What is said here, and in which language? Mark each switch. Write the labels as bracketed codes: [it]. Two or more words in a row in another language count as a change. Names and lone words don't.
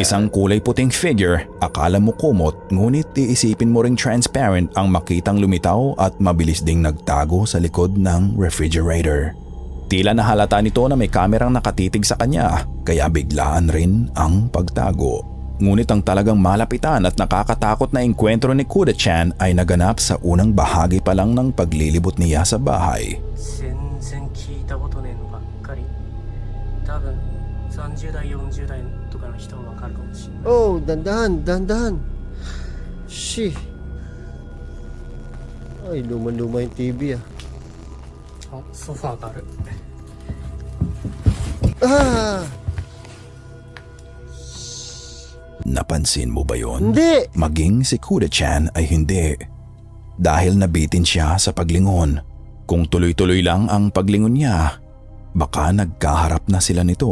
[tl] Isang kulay puting figure, akala mo kumot, ngunit iisipin mo ring transparent ang makitang lumitaw at mabilis ding nagtago sa likod ng refrigerator. Tila nahalata nito na may kamerang nakatitig sa kanya, kaya biglaan rin ang pagtago. Ngunit ang talagang malapitan at nakakatakot na engkwentro ni Kuda-chan ay naganap sa unang bahagi pa lang ng paglilibot niya sa bahay. [ja] 全然聞いたことねえのばっかり。多分30代40代とかの人はわかるかもしれない。 [tl] Oh, dandahan. Shit. Ay, luma-luma yung TV ah. [ja] あ、ソファーがある。 Ah! [tl] Napansin mo ba yon? Hindi! Maging si Kuda-chan ay hindi. Dahil nabitin siya sa paglingon. Kung tuloy-tuloy lang ang paglingon niya, baka nagkaharap na sila nito.